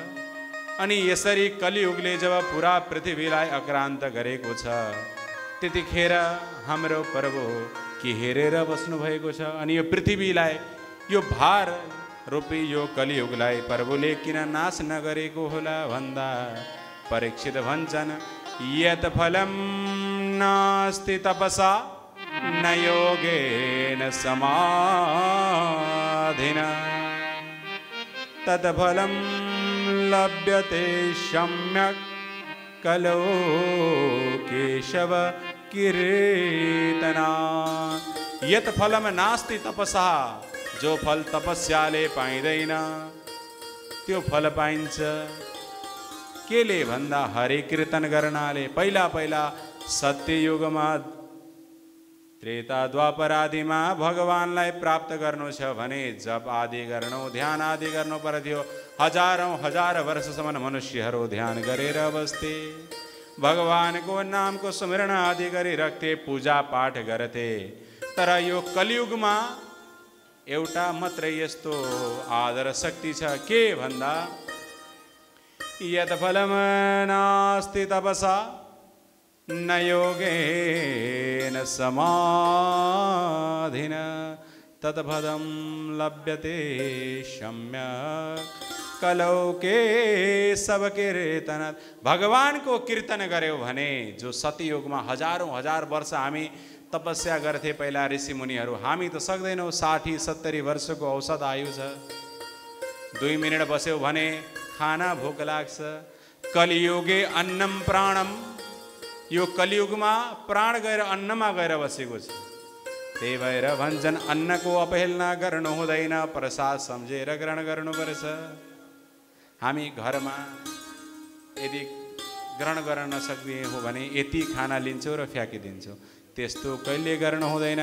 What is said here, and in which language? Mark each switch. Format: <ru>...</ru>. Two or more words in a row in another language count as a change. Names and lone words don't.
<ne>अनि यसरी कलियुगले जब पुरा पृथ्वीलाई आक्रान्त गरेको छ, त्यतिखेर हाम्रो प्रभु के हेरेर बस्नु भएको छ? अनि यो पृथ्वीलाई, यो भार रूपी यो कलियुगलाई प्रभुले किन नाश नगरेको होला भन्दा परीक्षित भन्छन्,</ne> <sa>यत् फलं नास्ति तपसा न योगेन समाधिना तत् फलं लभ्यते सम्यक् कलो केशव कीर्तना। यत् फलम नास्ति तपसा,</sa> <ne>जो फल तपस्याले पाइँदैन त्यो फल पाइन्छ केले भन्दा हरि कीर्तन गर्नाले। पहिला पहिला सत्ययुगमा त्रेता द्वापर आदिमा भगवानलाई प्राप्त गर्नु छ भने जप आदि गर्नु, ध्यान आदि गर्नु पर्थ्यो। हजार वर्षसम्म मनुष्यहरू ध्यान गरेर बस्थे, भगवानको नामको स्मरण आदि गरिरहथे, पूजा पाठ गर्थे। तर यो कलियुगमा एउटा मात्रै यस्तो आदर शक्ति छ, के भन्दा</ne> <sa>यत् फलम नास्ति तपसा न योगेन समाधिना तत् फलं लभ्यते सम्यक् कलौ केशव कीर्तन।</sa> <ne>भगवानको कीर्तन गर्यो भने, जो सतयुगमा हजार वर्ष हामी तपस्या गर्थे पहिला ऋषि मुनिहरू, हामी त सक्दैनौँ। 60-70 वर्षको औसत आयु छ। 2 मिनट बस्यो भने खाना भोक लाग्छ।</ne> <sa>कलियुगे अन्नम प्राणम,</sa> <ne>यो कलियुगमा प्राण गएर अन्नमा गएर बसेको छ। त्यही भएर भन्छन् अन्नको अपहेलना गर्नु हुँदैन, प्रसाद सम्झेर ग्रहण गर्नुपर्छ। हामी घरमा यदि ग्रहण गर्न नसक्ने हो भने यति खाना लिन्छौँ र फ्याँकिदिन्छौँ, त्यस्तो कहिले गर्नु हुँदैन।</ne>